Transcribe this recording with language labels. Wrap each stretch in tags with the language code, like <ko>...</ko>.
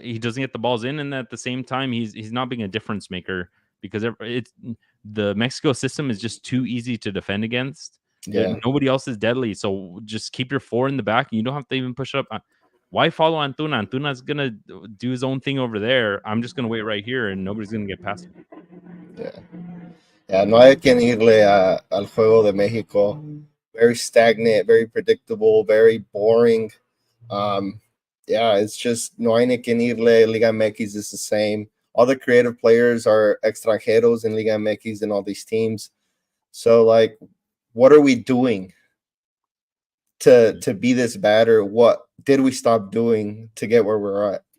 <en>He doesn't get the balls in, and at the same time, he's not being a difference maker because it's the Mexico system is just too easy to defend against. yeah, Nobody else is deadly, so just keep your four in the back. You don't have to even push up. Why follow Antuna? Antuna's gonna do his own thing over there. I'm just gonna wait right here, and nobody's gonna get past me. yeah.</en> <es>Yeah, no hay quien irle al juego de México.</es> <en>Very stagnant, very predictable, very boring. Um, yeah, it's just</en> <es>no hay ni quien irle.</es> <en>Liga MX is the same. All the creative players are extranjeros in Liga MX and all these teams. So, like, what are we doing to be this bad, or what did we stop doing to get where we're at?</en>